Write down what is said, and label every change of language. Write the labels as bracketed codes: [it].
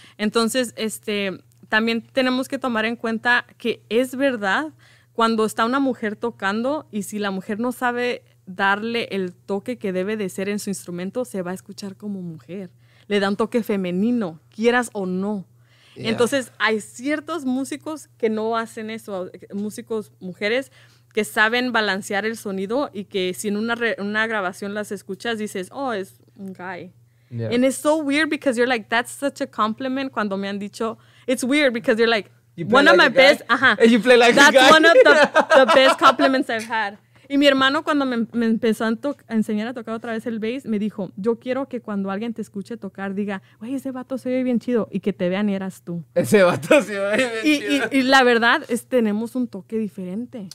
[es] Entonces, también tenemos que tomar en cuenta que es verdad cuando está una mujer tocando, y si la mujer no sabe darle el toque que debe de ser en su instrumento, se va a escuchar como mujer. Le da un toque femenino, quieras o no. [en] Yeah. [es] Entonces, hay ciertos músicos que no hacen eso, músicos mujeres que saben balancear el sonido, y que si en una grabación las escuchas, dices, es un guy. [en] Yeah. And it's so weird because you're like, that's such a compliment. [es] Cuando me han dicho, [en] it's weird because you're like, one of my best, and you play like that's a guy. one of the best compliments I've had. [es] Y mi hermano, cuando me empezó a enseñar a tocar otra vez el bass, me dijo, yo quiero que cuando alguien te escuche tocar, diga, güey, ese vato se ve bien chido, y que te vean y eras tú. Ese vato se ve bien chido. Y la verdad es tenemos un toque diferente.